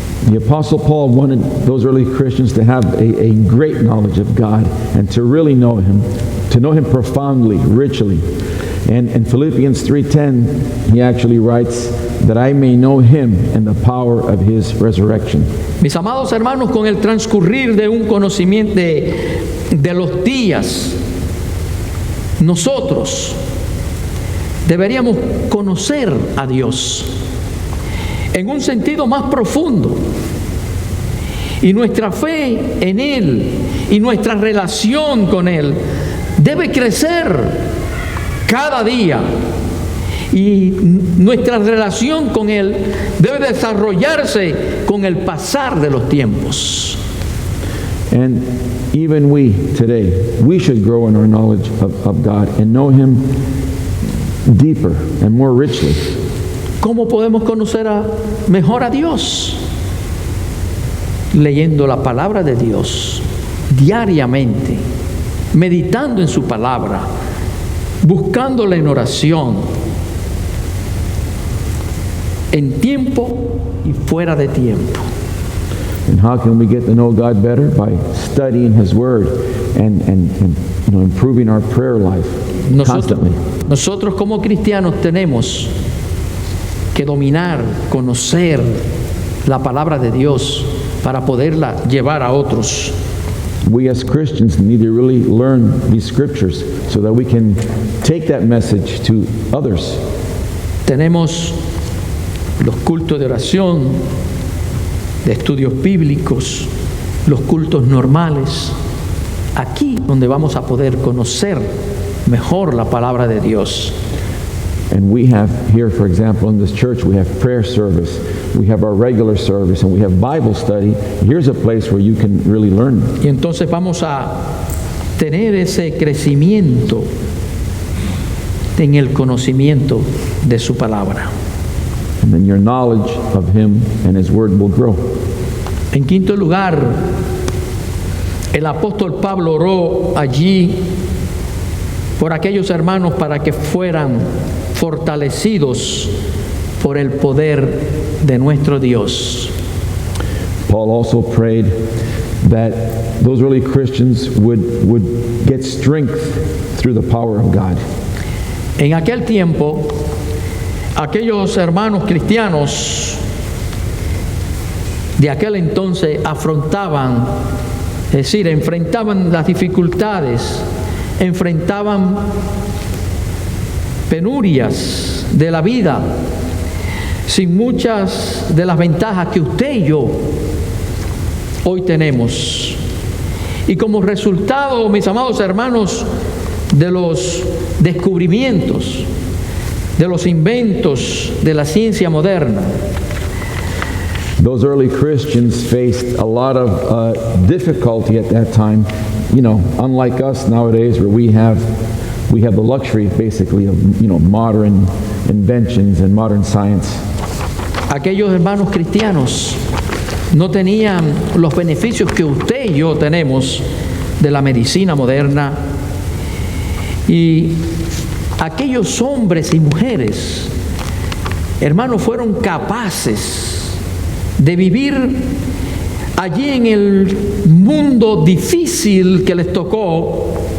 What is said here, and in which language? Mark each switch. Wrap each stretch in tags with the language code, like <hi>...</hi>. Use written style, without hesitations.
<en>The Apostle Paul wanted those early Christians to have a great knowledge of God and to really know Him, to know Him profoundly, richly. And in Philippians 3:10, he actually writes that I may know him and the power of his resurrection.</en> <es>Mis amados hermanos, con el transcurrir de un conocimiento de los días, nosotros deberíamos conocer a Dios en un sentido más profundo. Y nuestra fe en Él y nuestra relación con Él debe crecer cada día. Y nuestra relación con Él debe desarrollarse con el pasar de los tiempos.</es> <en>And even we today, we should grow in our knowledge of God and know him deeper and more richly.</en> <es>¿Cómo podemos conocer mejor a Dios? Leyendo la palabra de Dios diariamente, meditando en su palabra, buscándola en oración, en tiempo y fuera de tiempo.</es> <en>And how can we get to know God better? By studying his word and improving our prayer life constantly.</en> <es>Nosotros como cristianos tenemos que dominar, conocer la palabra de Dios para poderla llevar a otros.</es> <en>We as Christians need to really learn these scriptures so that we can take that message to others.</en> <es>Tenemos los cultos de oración, de estudios bíblicos, los cultos normales, aquí donde vamos a poder conocer mejor la palabra de Dios.</es> <en>And we have here, for example, in this church, we have prayer service, we have our regular service, and we have Bible study. Here's a place where you can really learn.</en> <es>Y entonces vamos a tener ese crecimiento en el conocimiento de su palabra.</es> <en>And then your knowledge of him and his word will grow.</en> <es>En quinto lugar, el apóstol Pablo oró allí por aquellos hermanos para que fueran fortalecidos por el poder de nuestro Dios.</es> <en>Paul also prayed that those early Christians would get strength through the power of God.</en> <es>En aquel tiempo, aquellos hermanos cristianos de aquel entonces afrontaban, es decir, enfrentaban las dificultades, enfrentaban penurias de la vida, sin muchas de las ventajas que usted y yo hoy tenemos. Y como resultado, mis amados hermanos, de los descubrimientos, de los inventos de la ciencia moderna,</es> <en>those early Christians faced a lot of difficulty at that time, unlike us nowadays where we have the luxury basically of modern inventions and modern science.</en> <es>Aquellos hermanos cristianos no tenían los beneficios que usted y yo tenemos de la medicina moderna, y aquellos hombres y mujeres, hermanos, fueron capaces de vivir allí en el mundo difícil que les tocó.</es>